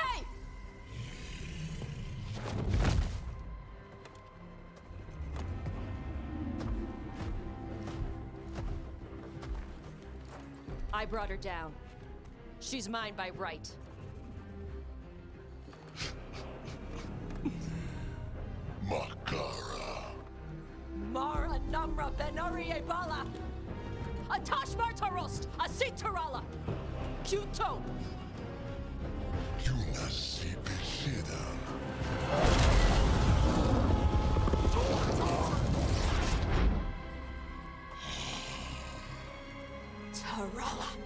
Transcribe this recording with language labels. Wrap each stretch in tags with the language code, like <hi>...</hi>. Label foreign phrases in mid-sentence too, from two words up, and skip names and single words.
<en>Hey! I brought her down. She's mine by right. Makara. Mara Namra Benarie Bala! Atash Martarost! Asitarala! Kuto! Yunasi Bishida. Tarala!</en>